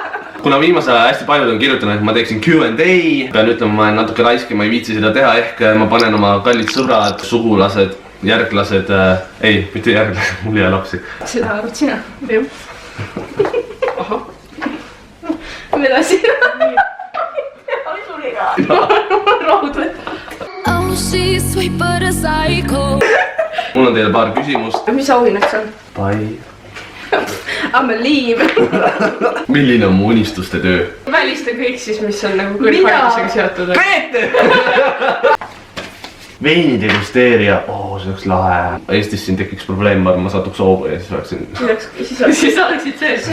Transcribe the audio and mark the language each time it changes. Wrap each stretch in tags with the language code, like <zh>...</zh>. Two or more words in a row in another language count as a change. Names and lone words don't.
<et>Kuna viimase aja hästi paljud on kirjutanud, et ma teeksin Q&A, pean ütlema, ma olen natuke raiski, ma ei viitsi seda teha, ehk ma panen oma kallid sõbrad, sugulased, järglased, ei, mitte järglased, mul ei jää lapsi. Seda arvad sina? Jah. Aha. Edasi. Suri ka. Raud võtta.</et> <en>Oh, she's sweet but a psycho.</en> <et>Mul on teile paar küsimust. Mis auhinnaks on? Bye.</et> <en>I'm a liim.</en> <et>Milline on mu unistuste töö? Välista kõik siis, mis on nagu kõrgharidusega seotud. Peeter! Veinidegusteerija, see oleks lahe. Eestis siin tekiks probleem, ma satuks hoogu ja siis oleksin... Siis oleksid sees.</et>